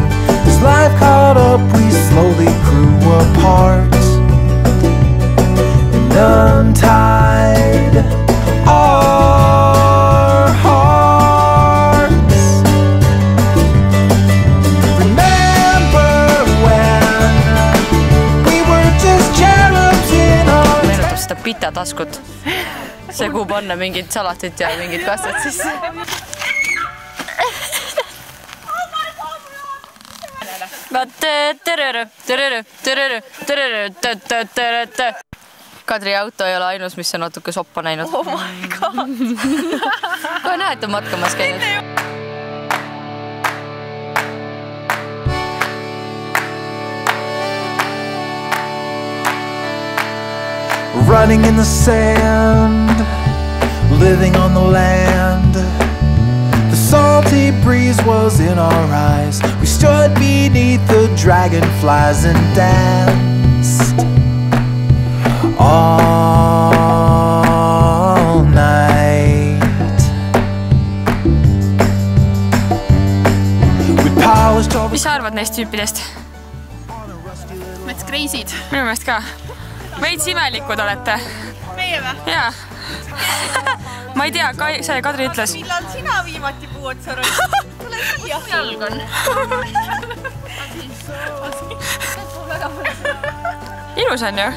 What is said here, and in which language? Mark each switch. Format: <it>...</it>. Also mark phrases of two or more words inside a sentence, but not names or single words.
<en>As life caught up we slowly grew apart and untied our hearts. Remember when we were just cherubs in our.</en> <et>Meenutab seda pita taskut. See kuhu panna mingid salatit ja mingid kastet sisse. Kadri auto ei ole ainus, mis on natuke soppa näinud.</et> <en>Oh my god.</en> <et>Kohe näed, on matkamas käinud.</et> <en>Running in the sand, living on the land. The salty breeze was in our eyes. We stood beneath the dragonflies and danced all night. We polished all the.</en> <et>Mis sa arvad neist tüüpidest? Mets kreisid. Minu meelest ka. Veits imelikud olete. Meie või? Jaa. Ma ei tea, see Kadri ütles. Millal sina viimati puu otsa roid? Tule siia. Jalg on. Ilus on ju?</et>